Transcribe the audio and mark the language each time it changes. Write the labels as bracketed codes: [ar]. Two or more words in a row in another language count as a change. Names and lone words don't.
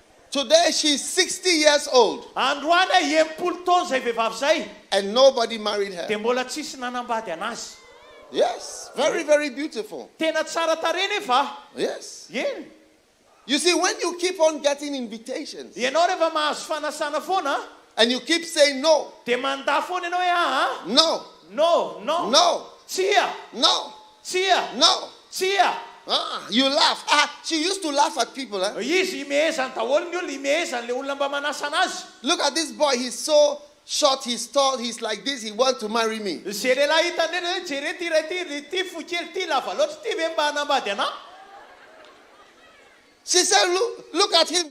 [en] Today she's 60 years old. [mg] Androany enimpolo taona zay vehivavy zay. [en] And nobody married her. [mg] Dia mbola tsisy nanambady anazy. [en] Yes, very, very beautiful. [mg] Tena tsara tarehy nefa. [en] Yes. [mg] Eny. [en] You see, when you keep on getting invitations [mg] Ianao rehefa mahazo fanasana foana, [en] and you keep saying no, [mg] dia manda foana ianao hoe [en] no, no, no, no, [mg] tsia, [en] no, [mg] tsia, [en] no, [mg] tsia. [en] you laugh. She used to laugh at people. [mg] Izy imehezany daholo ny olona, imehezany le olona mba manasa anazy. [en] Look at this boy. He's so short, he's tall, he's like this. He wants to marry me. [mg] Zay lehilahy hitany hoe jere ty ray ty fokely ty lava loatra ty ve mba hanambady anahy. [en] She said, look at him.